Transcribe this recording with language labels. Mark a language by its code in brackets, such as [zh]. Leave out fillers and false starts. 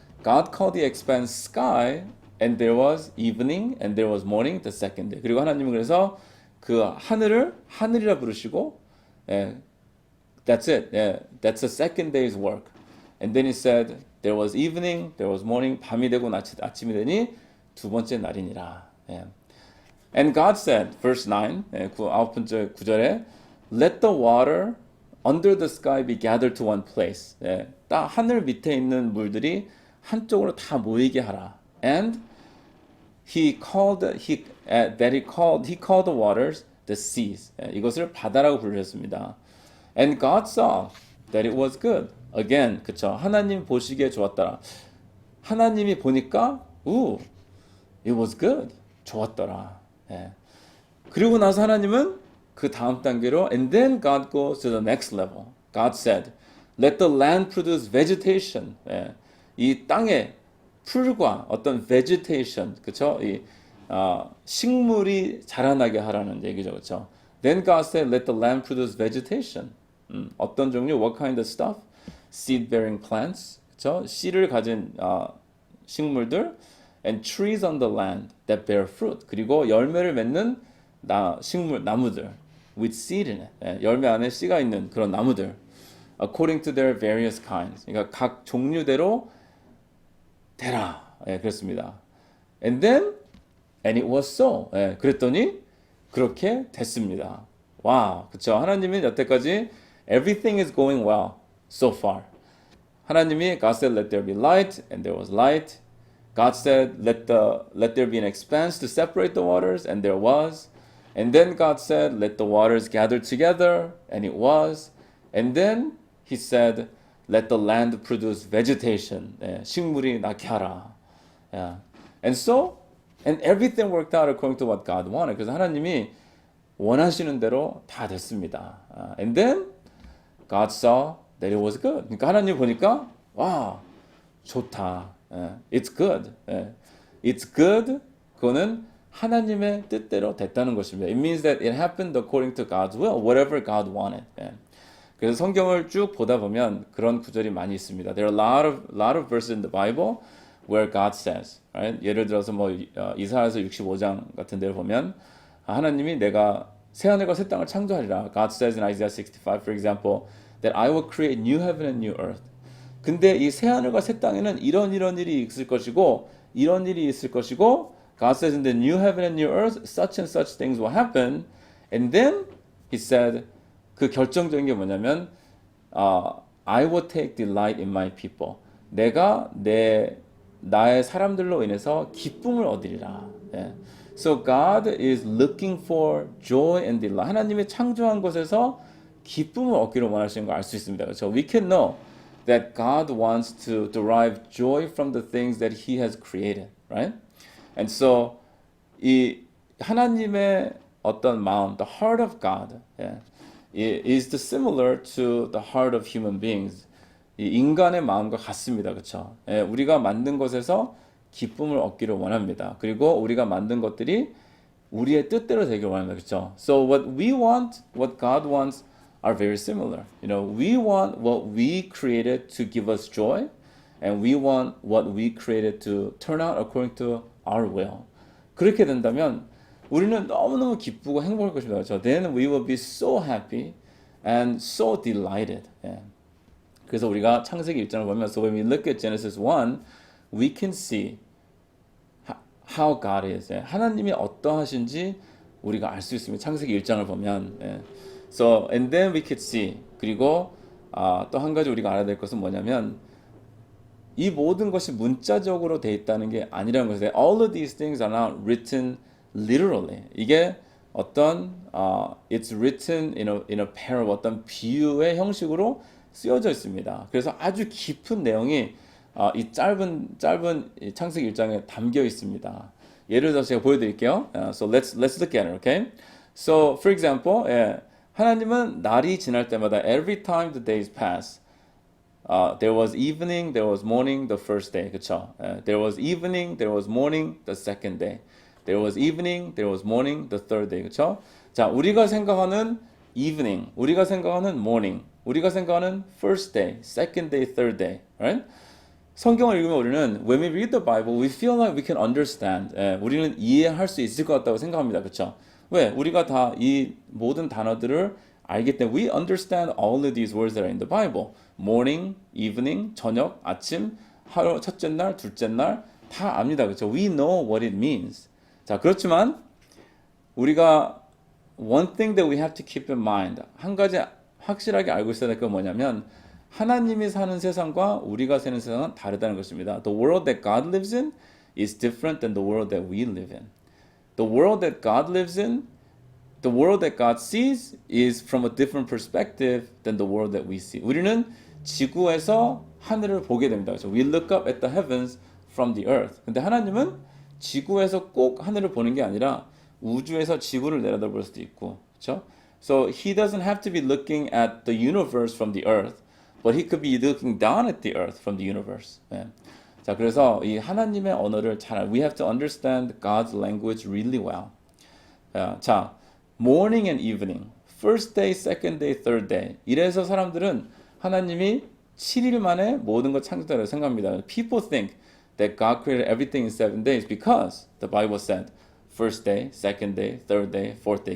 [en] God called the expanse sky, and there was evening, and there was morning, the second day. [ko] 그리고 하나님은 그래서 그 하늘을 하늘이라 부르시고, 예, [en] that's it. Yeah, that's the second day's work. And then he said, there was evening, there was morning, [ko] 밤이 되고 아침이 되니 두 번째 날이니라. 예. [en] And God said, verse 9, 예, [ko] 아홉 번째 구절에, [en] let the water under the sky be gathered to one place. [ko] 예, 딱 하늘 밑에 있는 물들이 한쪽으로 다 모이게 하라. [en] And he called the waters the seas. [ko] 예, 이것을 바다라고 부르셨습니다. [en] And God saw that it was good. Again, [ko] 그쵸? 하나님 보시기에 좋았더라. 하나님이 보니까, [en] it was good. [ko] 좋았더라. 예. 그리고 나서 하나님은 그 다음 단계로, [en] and then God goes to the next level. God said, let the land produce vegetation. [ko] 예. 이 땅에 풀과 어떤 vegetation, 그쵸? 식물이 자라나게 하라는 얘기죠, 그쵸? [en] Then God said, let the land produce vegetation. [ko] 어떤 종류? [en] What kind of stuff? Seed-bearing plants, [ko] 그쵸? 씨를 가진 식물들, [en] and trees on the land that bear fruit. [ko] 그리고 열매를 맺는 나무들, [en] with seed in it. [ko] 예, 열매 안에 씨가 있는 그런 나무들. [en] According to their various kinds. [ko] 그러니까 각 종류대로 되라. 예, 그렇습니다. [en] And it was so. [ko] 예, 그랬더니 그렇게 됐습니다. 와, 그쵸? 하나님은 여태까지 [en] everything is going well so far. [ko] 하나님이 [en] God said, let there be light, and there was light. God said, let there be an expanse to separate the waters, and there was. And then God said, let the waters gather together, and it was. And then He said, let the land produce vegetation. [ko] 예, 식물이 나게 하라. [en] Yeah. And everything worked out according to what God wanted. [ko] 그래서 하나님이 원하시는 대로 다 됐습니다. [en] And then God saw that it was good. [ko] 그러니까 하나님 보니까 와, 좋다. [en] It's good. It's good. [ko] 그거는 하나님의 뜻대로 됐다는 것입니다. [en] It means that it happened according to God's will, whatever God wanted. [ko] 그래서 성경을 쭉 보다 보면 그런 구절이 많이 있습니다. [en] There are a lot of verses in the Bible where God says, right? [ko] 예를 들어서 뭐 이사야서 65장 같은 데를 보면 하나님이 내가 새 하늘과 새 땅을 창조하리라. [en] God says in Isaiah 65, for example, that I will create new heaven and new earth. [ko] 근데 이 새 하늘과 새 땅에는 이런 일이 있을 것이고 이런 일이 있을 것이고 [en] God says in the new heaven and new earth such and such things will happen. And then he said [ko] 그 결정적인 게 뭐냐면 [en] I will take delight in my people. [ko] 내가 나의 사람들로 인해서 기쁨을 얻으리라. 예. [en] So God is looking for joy and delight. [ko] 하나님이 창조한 것에서 기쁨을 얻기를 원하시는 걸 알 수 있습니다. 그렇죠? [en] We can know that God wants to derive joy from the things that He has created, right? And so [ko] 이 하나님의 어떤 마음, [en] the heart of God, is similar to the heart of human beings. [ko] 이 인간의 마음과 같습니다, 그렇죠? 우리가 만든 것에서 기쁨을 얻기를 원합니다. 그리고 우리가 만든 것들이 우리의 뜻대로 되기를 원합니다, 그렇죠? [en] So what we want, what God wants, are very similar. You know, we want what we created to give us joy, and we want what we created to turn out according to our will. [ko] 그렇게 된다면 우리는 너무너무 기쁘고 행복할 것입니다. 그렇죠? [en] Then we will be so happy and so delighted. [ko] 그래서 우리가 창세기 1장을 보면서 [en] when we look at Genesis 1, we can see how God is. [ko] 하나님이 어떠하신지 우리가 알 수 있습니다. 창세기 1장을 보면. [en] So and then we could see. [ko] 그리고 또 한 가지 우리가 알아야 될 것은 뭐냐면 이 모든 것이 문자적으로 돼 있다는 게 아니라는 것이에요. [en] All of these things are not written literally. [ko] 이게 어떤 [en] it's written in a parable, [ko] 어떤 비유의 형식으로 쓰여져 있습니다. 그래서 아주 깊은 내용이 이 짧은 이 창세기 1장에 담겨 있습니다. 예를 들어서 제가 보여드릴게요. [en] So let's look at it, okay? So for example, [ko] 하나님은 날이 지날 때마다 [en] every time the days pass, there was evening, there was morning, the first day, [ko] 그쵸? [en] There was evening, there was morning, the second day. There was evening, there was morning, the third day, [ko] 그쵸? 자, 우리가 생각하는 [en] evening, 우리가 생각하는 morning, 우리가 생각하는 first day, second day, third day, right? [ko] 성경을 읽으면 우리는 [en] when we read the Bible, we feel like we can understand. [ko] 우리는 이해할 수 있을 것 같다고 생각합니다, 그렇죠? 왜? 우리가 다 이 모든 단어들을 알기 때문에 [en] we understand all of these words that are in the Bible. Morning, evening, [ko] 저녁, 아침, 하루, 첫째 날, 둘째 날 다 압니다, 그렇죠? [en] We know what it means. [ko] 자, 그렇지만 우리가 [en] one thing that we have to keep in mind, [ko] 한 가지 확실하게 알고 있어야 될 건 뭐냐면 하나님이 사는 세상과 우리가 사는 세상은 다르다는 것입니다. [en] The world that God lives in is different than the world that we live in. The world that God lives in, the world that God sees is from a different perspective than the world that we see. [ko] 우리는 지구에서 하늘을 보게 됩니다. 그래서 [en] we look up at the heavens from the earth. [ko] 근데 하나님은 지구에서 꼭 하늘을 보는 게 아니라 우주에서 지구를 내려다볼 수도 있고, 그렇죠? [en] So he doesn't have to be looking at the universe from the earth. But he could be looking down at the earth from the universe. [ko] 자, 그래서 이 하나님의 언어를 [en] we have to understand God's language really well. [ko] 자, [en] morning and evening, first day, second day, third day. [ko] 이래서 사람들은 하나님이 7일 만에 모든 걸 창조했다고 생각합니다. [en] People think that God created everything in 7 days because the Bible said first day, second day, third day, fourth day.